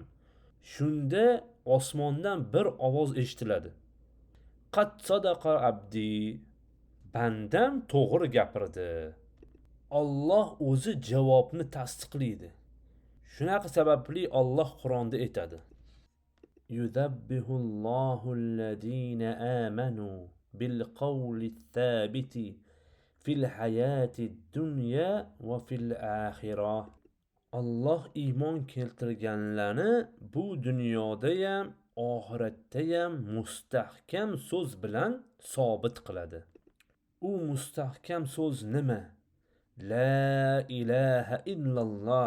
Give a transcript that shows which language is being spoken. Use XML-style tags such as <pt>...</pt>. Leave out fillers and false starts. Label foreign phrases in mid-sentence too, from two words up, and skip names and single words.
<uz>Shunda osmondan bir ovoz eshitiladi.</uz> <ar>قد صدق عبدي.</ar> <uz>Bandam to'g'ri gapirdi. Alloh o'zi javobni tasdiqlaydi. Shunaqa sababli Alloh Qur'onda aytadi.</uz> <ar>يثبت الله الذين آمنوا بالقول الثابت في الحياة الدنيا وفي الآخرة.</ar> <uz>Alloh iymon keltirganlarni bu dunyoda ham oxiratda ham mustahkam so'z bilan sobit qiladi. U mustahkam so'z nima?</uz> <ar>لا إله إلا الله.</ar>